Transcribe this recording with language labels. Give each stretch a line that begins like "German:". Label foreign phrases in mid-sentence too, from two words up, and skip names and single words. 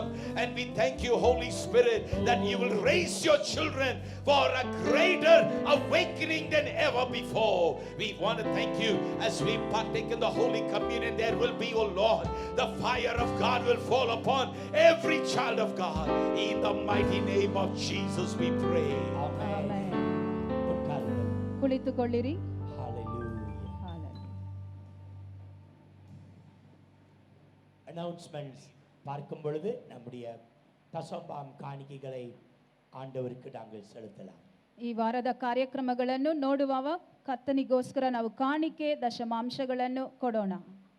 English: And we thank you, Holy Spirit, that you will raise your children for a greater awakening than ever before. We want to thank you as we partake in the Holy Communion. There will be, oh Lord, the fire of God will fall upon every child of God. In the mighty name of Jesus we pray.
Kannada: ಆಮೆನ್.
Tamil: உட்காருங்கள்.
Kannada: ಕುಳಿತುಕೊಳ್ಳಿರಿ.
English: Hallelujah.
Tamil: அனௌன்ஸ்மெண்ட்ஸ் பார்க்கும் பொழுது நம்முடைய தசம்பாம் காணிக்கைகளை ஆண்டவருக்கு நாங்கள் செலுத்தலாம்.
Kannada: ಈ ವಾರದ ಕಾರ್ಯಕ್ರಮಗಳನ್ನು ನೋಡುವವ ಕರ್ತನಿಗೋಸ್ಕರ ನಾವು ಕಾಣಿಕೆ ದಶಮಾಂಶಗಳನ್ನು ಕೊಡೋಣ.